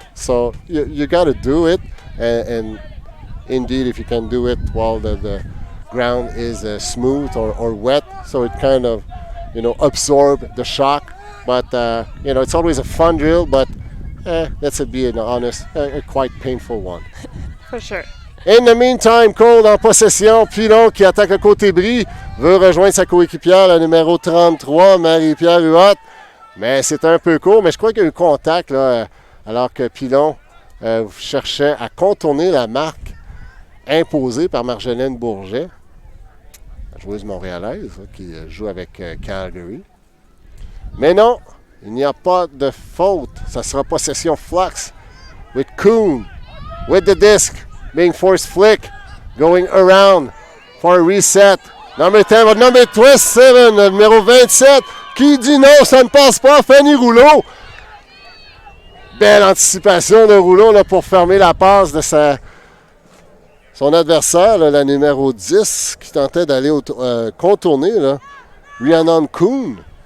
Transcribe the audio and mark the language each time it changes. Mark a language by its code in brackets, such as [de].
[en] So you got to do it, and indeed, if you can do it while the ground is smooth or wet, so it kind of, you know, absorb the shock. But, you know, it's always a fun drill, but let's be honest, a quite painful one. For sure. In the meantime, Qold [fr] en possession. Pilon qui attaque le côté bris veut rejoindre sa coéquipière, la numéro 33, Marie-Pierre Huot. Mais c'est un peu court, mais je crois qu'il y a eu contact là, alors que Pilon cherchait à contourner la marque imposée par Marjolaine Bourget, la joueuse montréalaise là, qui joue avec Calgary. Mais non, il n'y a pas de faute. Ça sera possession [en] Flux with Kuhn with the disc. Being forced flick, going around for a reset. Number 10, but number 27, [fr] le numéro 27, qui dit non, ça ne passe pas, Fanny Rouleau. Belle anticipation de Rouleau là, pour fermer la passe de son adversaire, là, la numéro 10, qui tentait d'aller contourner là, Rhiannon Kuhn.